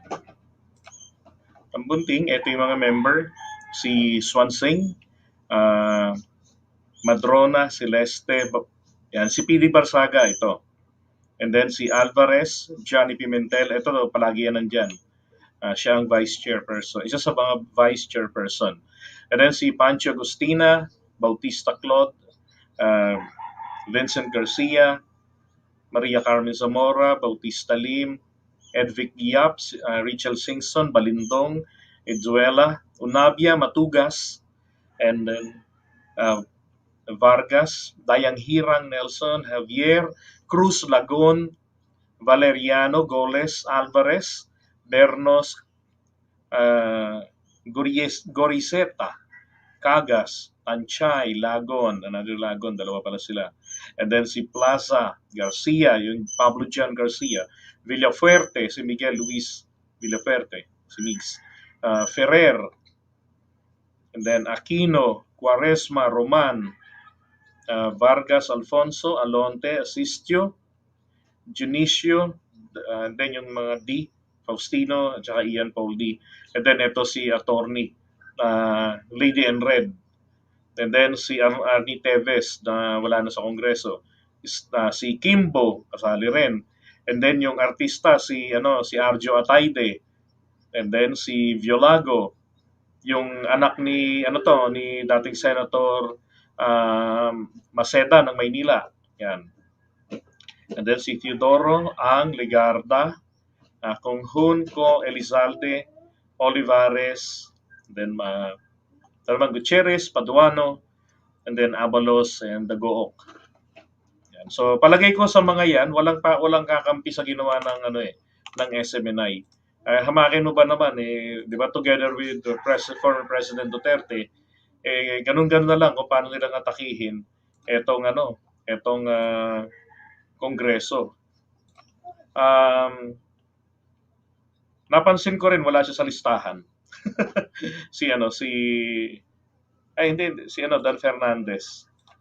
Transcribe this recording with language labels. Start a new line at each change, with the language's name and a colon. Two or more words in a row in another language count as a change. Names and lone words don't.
Filipino: Tambunting, ito yung mga member, si Swansing, Madrona, Celeste, yan, si PD Barsaga ito.
English: And then
Filipino: si Alvarez, Johnny Pimentel, ito palagi yan nandyan. Siya ang vice chairperson, isa sa mga vice chairperson.
English: And then
Filipino: si Pancho Agustina, Bautista Claude, Vincent Garcia, Maria Carmen Zamora, Bautista Lim, Edvic Giap, Rachel Singson, Balindong, Edzuela, Unabia, Matugas,
English: and then
Filipino: Vargas, Dayang Hirang, Nelson, Javier, Cruz Lagon, Valeriano, Goles, Alvarez, Bernos, Goriseta, Cagas, Tanchay, Lagon, another Lagon, dalawa pala sila.
English: And then
Filipino: si Plaza Garcia, yung Pablo John Garcia, Villafuerte, si Miguel Luis Villafuerte, si Migs, Ferrer,
English: and then
Filipino: Aquino, Quaresma, Roman, Vargas, Alfonso, Alonte, Asistio, Junicio, and then yung mga D, Faustino, at saka Ian Paul D.
English: And then
Filipino: ito si attorney, Lady in Red.
English: And then
Filipino: si Arnie Teves na wala na sa Kongreso. Si Kimbo, kasali rin.
English: And then
Filipino: yung artista, si Arjo Atayde.
English: And then
Filipino: si Violago, yung anak ni ni dating Senator Maceda ng Maynila. Yan.
English: And then
Filipino: si Teodoro Ang Legarda, Conjun Co Elizalde, Olivares, then Dalman Gutierrez, Paduano,
English: and then Abalos and the Gook.
Filipino: Yan. So palagay ko sa mga yan, walang kakampi sa ginawa ng SMNI. Hamakin mo ba naman di ba,
English: together with the former President Duterte,
Filipino: ganun-ganun na lang kung paano nilang atakihin etong Kongreso. Napansin ko rin wala siya sa listahan. si Dan Fernandez. Yan.